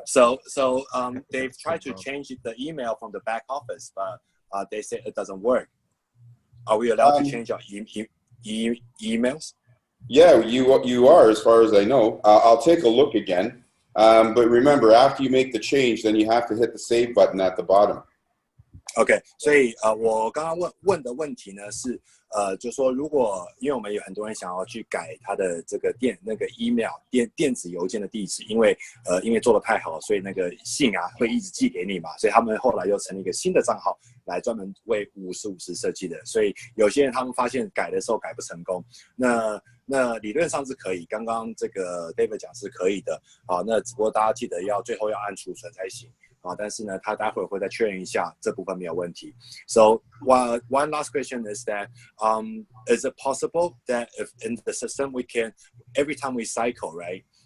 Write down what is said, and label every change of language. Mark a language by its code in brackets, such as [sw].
[en] So they've tried to change the email from the back office, but they say it doesn't work. Are we allowed to change our emails? Yeah, you are, as far as I know. I'll take a look again. But remember, after you make the change, then you have to hit the save button at the bottom. [zh] OK， 所以我刚刚问的问题呢是就是说如果因为我们有很多人想要去改他的这个email 电子邮件的地址，因为做得太好，所以那个信啊会一直寄给你嘛，所以他们后来又成立一个新的账号来专门为50/50设计的，所以有些人他们发现改的时候改不成功，那理论上是可以，刚刚这个 David 讲是可以的，那只不过大家记得最后要按储存才行。但是呢，他待会会再确认一下这部分没有问题。 [en] So one last question is that is it possible that if in the system we can every time we cycle, right?